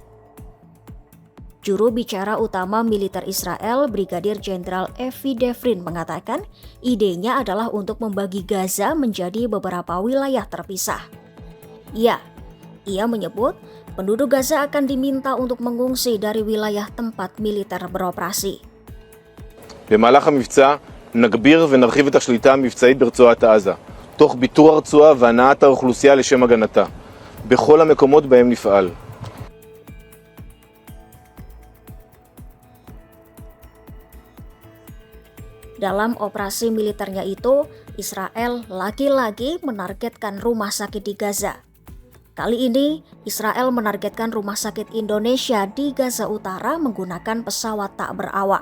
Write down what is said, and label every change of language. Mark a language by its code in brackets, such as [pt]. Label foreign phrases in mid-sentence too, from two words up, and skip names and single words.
[id] Juru bicara utama militer Israel, Brigadir Jenderal Evi Devrin mengatakan idenya adalah untuk membagi Gaza menjadi beberapa wilayah terpisah. Ya, ia menyebut penduduk Gaza akan diminta untuk mengungsi dari wilayah tempat militer beroperasi. [he] במהלך המבצע נגביר ונרחיב את השליטה המבצעית ברצועת עזה, תוך ביטור הרצועה והנעת האוכלוסייה לשם הגנתה, בכל המקומות בהם נפעל. [id] Dalam operasi militernya itu, Israel lagi-lagi menargetkan rumah sakit di Gaza. Kali ini, Israel menargetkan rumah sakit Indonesia di Gaza Utara menggunakan pesawat tak berawak.